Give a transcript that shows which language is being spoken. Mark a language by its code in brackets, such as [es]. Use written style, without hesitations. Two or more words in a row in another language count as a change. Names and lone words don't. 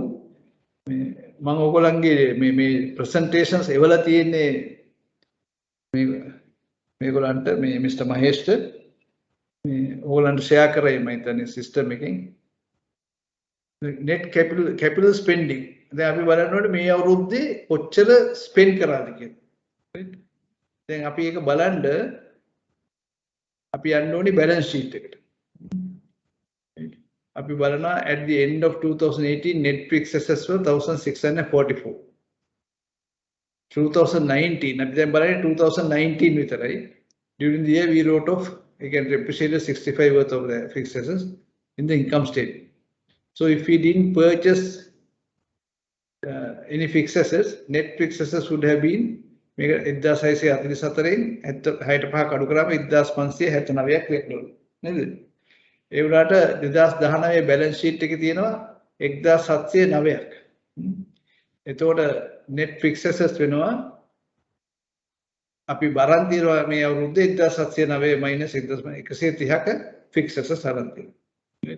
[si] මම ඔයගොල්ලන්ගේ මේ presentations එවලා තියෙන්නේ මේගොල්ලන්ට මේ මිස්ටර් මහේෂ්ට මේ ඕගොල්ලන්ට ෂෙයා කරයි මම හිතන්නේ සිස්ටම් එකෙන් [en] net capital spending [si] දැන් අපි බලන්න ඕනේ මේ අවුරුද්දේ කොච්චර ස්පෙන්ඩ් කරාද කියලා. දැන් අපි ඒක බලන්න අපි යන්න ඕනේ [en] balance sheet [si] එකට. අපි බලනවා [en] at the end of 2018 net fixed assets were 1644. [si] 2019 අපි දැන් බලන්නේ 2019 විතරයි. [en] During the year we wrote off again depreciated 65 worth of the fixed assets in the income statement. So if we didn't purchase any fixed assets, net fixed assets would have been [si] මේක 1644න් 65 අඩු කරාම 1579ක් වෙන්න නේද? ඒ වුණාට 2019 [en] balance sheet [si] එකේ තියෙනවා 1709ක්. එතකොට [en] net fixed assets [si] වෙනවා අපි බරන් තියනවා මේ අවුරුද්දේ 1709 minus 1130ක [en] fixed assets [si] අරන් තියෙනවා.